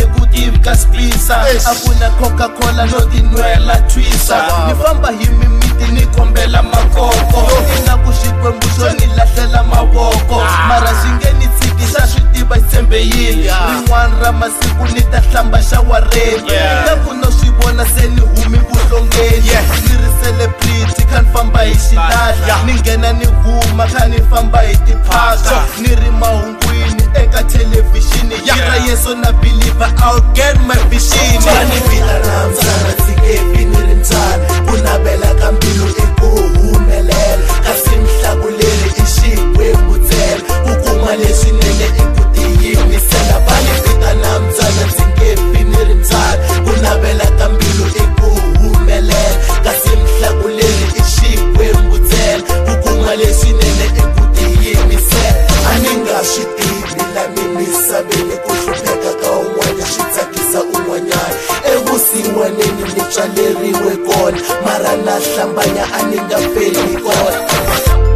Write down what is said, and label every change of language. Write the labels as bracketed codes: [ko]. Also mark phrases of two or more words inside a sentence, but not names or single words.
[ts] ku tivi ka spisa a ku na Coca-Cola no tinwela twisa ni famba hi mimiti ni kombela makoko ina ku xikwembu xo ni lahlela mavoko mara xi nge ni tshikisa swi tiva xi tshembe yini rin'wana ra masiku ni ta hlamba xawareni ina ku no swi vona se ni humi vuhlongeni ni ri celebrity kha ni famba hi xilahla ni nghena ni huma kha ni famba hi tiphaka ni ri mahungwini eka thelevhixini yira Yesu na [en] believer I'll get my vision [ts] vani vitana mtsana ndzi nge fi ni ri mtsana ku navela ka mbilu i ku humelela kasi mihlakuleri i xikwembu ntsena ku kuma leswinene i ku tiyimisela vani vitana mtsana ndzi nge fi ni ri mtsana ku navela ka mbilu i ku humelela kasi mihlakuleri i xikwembu ntsena ku kuma leswinene i ku tiyimisela a ni nga swi tivi lani misaveni ku hlupheka ka un'wana swi tsakisa un'wanyana evusiwaneni ni tswaleriwe kona mara na hlambanya a ni nga feli kona